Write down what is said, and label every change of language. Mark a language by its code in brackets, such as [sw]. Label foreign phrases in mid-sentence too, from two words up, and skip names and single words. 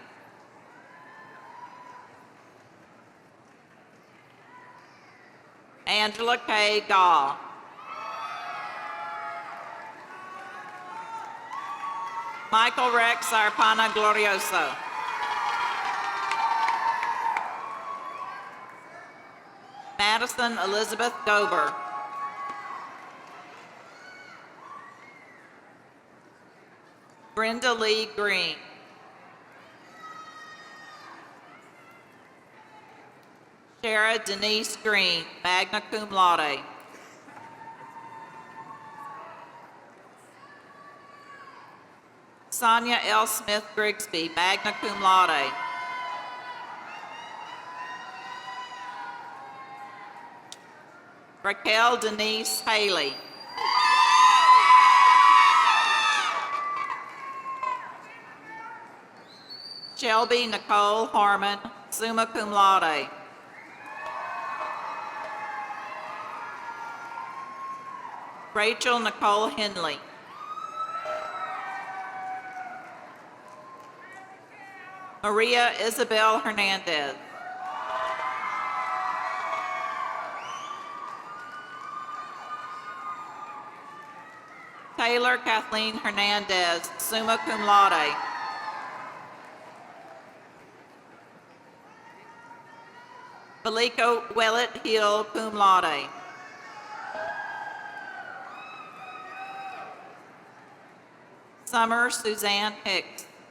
[en] Angela K. Gall. Michael Rex Arpana Glorioso. Madison Elizabeth Gober. Brenda Lee Green. Shara Denise Green, [la] magna cum laude. [en] Sonia L. Smith Grigsby, [la] magna cum laude. [en] Raquel Denise Haley. Shelby Nicole Harmon, [la] summa cum laude. [en] Rachel Nicole Henley. Maria Isabel Hernandez. Taylor Kathleen Hernandez, [la] summa cum laude. [en] Felico Willett Hill, [la] cum laude. [en] Summer Suzanne Hicks.